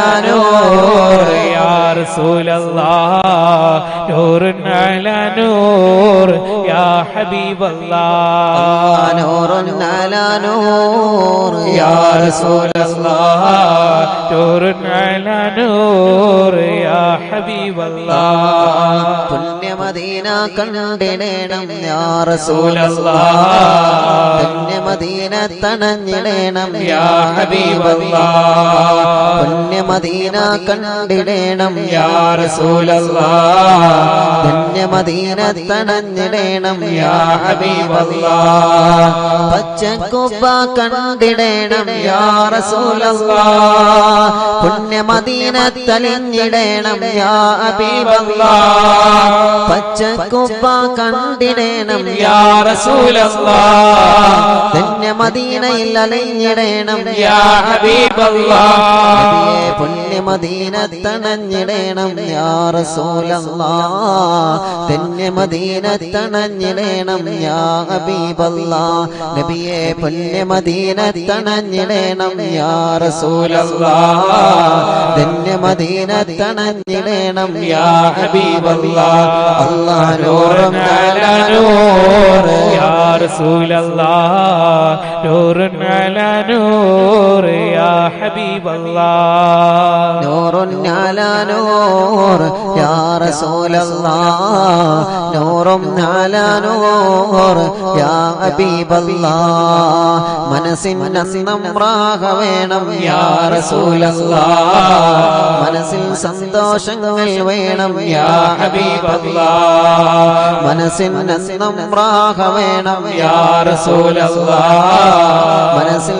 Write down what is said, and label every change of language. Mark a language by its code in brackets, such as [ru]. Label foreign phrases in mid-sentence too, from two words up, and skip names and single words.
[ar] نور يا رسول الله نور على نور يا حبيب الله نور على نور يا رسول الله نور على نور يا حبيب الله [ml] പുണ്യ മദീന കണ്ടിടേണം യാ [ar] رسول റസൂൽ الله [ml] പുണ്യ മദീന തണഞ്ഞിടേണം [ar] يا حبيب الله [ml] പുണ്യ മദീന കണ്ടിടേണം [ar] يا رسول الله [ml] പുണ്യ മദീന തണഞ്ഞിടേണം [ar] يا حبيب الله [ml] പച്ചക്കുപ്പ കണ്ടിടേണം [ar] يا رسول الله [ml] പുണ്യ മദീന തലിഞ്ഞിടേണം [ar] يا حبيب الله [ml] പച്ചക്കുപ്പ കണ്ടിടേണം [ar] يا رسول الله [ml] പുണ്യ മദീനയിൽ അലഞ്ഞിടേണം [ar] يا حبيب الله [ml] നബിയേ പുണ്യ മദീന തണഞ്ഞിടേണം [ar] يا رسول الله [ml] പുണ്യ മദീന തണഞ്ഞിടേണം [ar] يا حبيب الله [ml] നബിയേ പുണ്യ മദീന തണഞ്ഞിടേണം [ar] يا رسول الله [ml] പുണ്യ മദീന തണഞ്ഞിടേണം [ar] يا حبيب الله അല്ലാഹ് نور നൂറും على نور يا رسول الله نور على نور يا حبيب الله نور على نور يا رسول الله نور على نور يا حبيب الله [ml] മനസ്സിൻ നമ്രാഹ വേണം [ar] يا رسول الله [ml] മനസ്സിൽ സന്തോഷങ്ങൾ വേണം യാ ഹബീബല്ലാഹ് മനസ്സിൻ നമ്രാഹ വേണം [ar] يا رسول الله [ml] മനസ്സിൽ